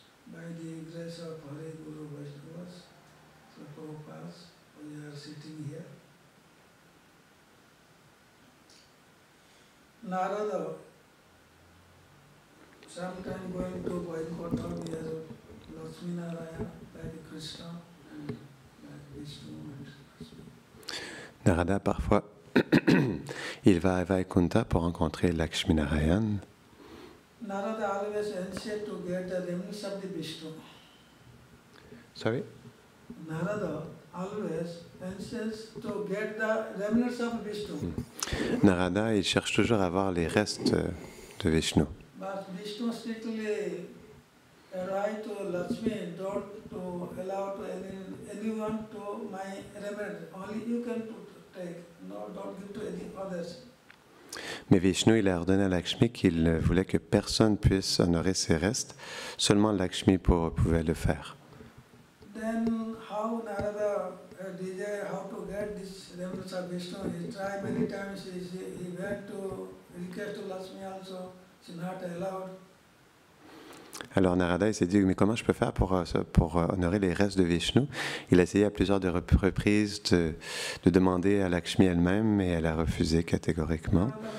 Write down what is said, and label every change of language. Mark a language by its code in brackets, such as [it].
[en] By the grace of Hare Guru Vaishnavas, so Prabhupadas, we are sitting here. Narada, sometime going to Vaikuntha, we have Lakshmi Narayana, like Krishna, and like Vishnu and Krishna. [fr] Narada, parfois, il va à Vaikuntha pour rencontrer Lakshminarayan. [en] Narada always insisted to get the remnants of the Vishnu. Sorry? Narada always insists to get the remnants of Vishnu. [fr] Narada, il cherche toujours à voir les restes de Vishnu. [en] But Vishnu strictly write to Lakshmi, don't to allow to anyone to my remnant. Only you can take. No, don't give to any others. [fr] Mais Vishnu, il a ordonné à Lakshmi qu'il voulait que personne puisse honorer ses restes, seulement Lakshmi pouvait le faire. [en] Then how Narada desire how to get this remnants of Vishnu? He tried many times. He went to request to Lakshmi also. She's not allowed. [fr] Alors Narada il s'est dit, mais comment je peux faire pour honorer les restes de Vishnu? Il a essayé à plusieurs reprises de demander à Lakshmi elle-même, mais elle a refusé catégoriquement.